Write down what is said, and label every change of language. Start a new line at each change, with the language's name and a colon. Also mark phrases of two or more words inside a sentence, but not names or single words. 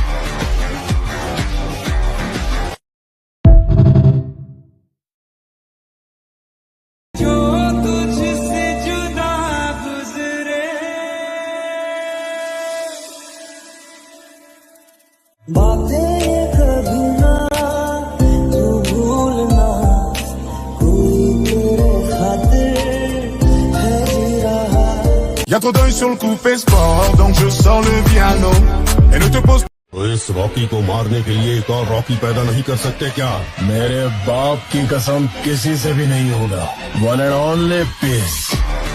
Hindi: जो तुझसे जुदा गुजरे बातें ये कभी ना तू भूलना कोई तेरे खातिर है जी रहा
French: Y'a trop d'œil sur le coup, fais sport, donc je sors le piano. Et ne te pose
Hindi: तो इस रॉकी को मारने के लिए एक और रॉकी पैदा नहीं कर सकते क्या? मेरे बाप की कसम किसी से भी नहीं होगा।
English: one and only piece.